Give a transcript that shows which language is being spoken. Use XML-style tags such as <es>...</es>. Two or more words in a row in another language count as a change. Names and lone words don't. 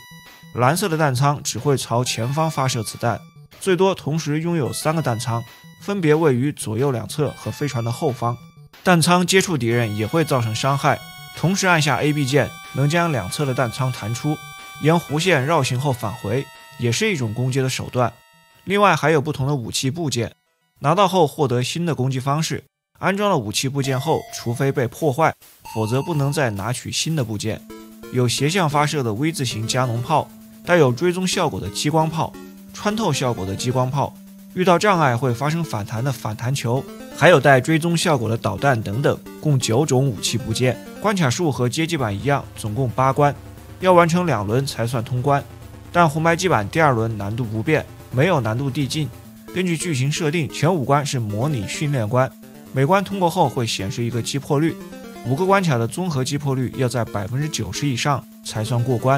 <zh>藍色的彈倉只會朝前方發射子彈，最多同時擁有3個彈倉，分別位於左右兩側和飛船的後方。彈倉接觸敵人也會造成傷害，同時按下 AB 鍵能將兩側的彈倉彈出，沿弧線繞行後返回，也是一種攻擊的手段。另外還有不同的武器部件，拿到後獲得新的攻擊方式。安装了武器部件後，除非被破壞，否則不能再拿取新的部件。有斜向發射的 V 字形加农炮，带有追蹤效果的激光炮，穿透效果的激光炮，遇到障礙會發生反彈的反彈球，還有帶追蹤效果的導彈等等，共9種武器部件。關卡數和街机版一樣，總共8關，要完成2輪才算通關。但紅白機版第2輪難度不變，沒有難度遞進。根據劇情設定，前5關是模擬訓練關，每關通過後會顯示一個擊破率，5個關卡的綜合擊破率要在90%以上才算過關。</zh>